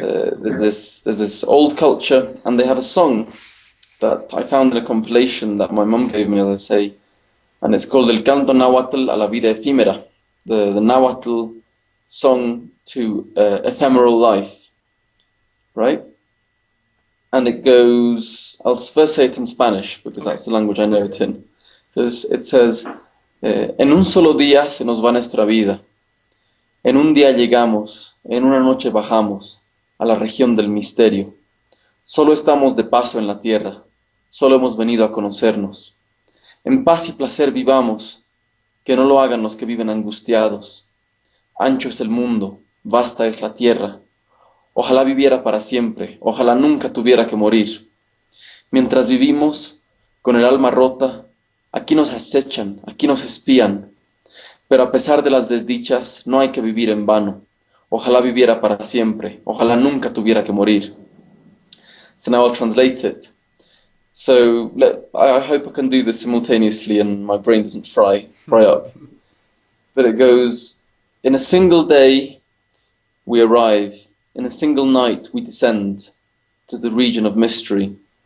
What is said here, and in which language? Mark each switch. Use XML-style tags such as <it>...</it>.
<en>There's this old culture, and they have a song that I found in a compilation that my mum gave me, as I say, and it's called El Canto Nahuatl a la Vida Efímera, the Nahuatl song to ephemeral life, right? And it goes, I'll first say it in Spanish, because that's the language I know it in.</en> <es>So it says, en un solo día se nos va nuestra vida, en un día llegamos, en una noche bajamos, a la región del misterio. Solo estamos de paso en la tierra, solo hemos venido a conocernos. En paz y placer vivamos, que no lo hagan los que viven angustiados. Ancho es el mundo, vasta es la tierra. Ojalá viviera para siempre, ojalá nunca tuviera que morir. Mientras vivimos, con el alma rota, aquí nos acechan, aquí nos espían. Pero a pesar de las desdichas, no hay que vivir en vano. Ojalá viviera para siempre, ojalá nunca tuviera que morir.</es> <en>So now I'll translate it. So I hope I can do this simultaneously and my brain doesn't fry up. But it goes, in a single day we arrive, in a single night we descend to the region of mystery.</en>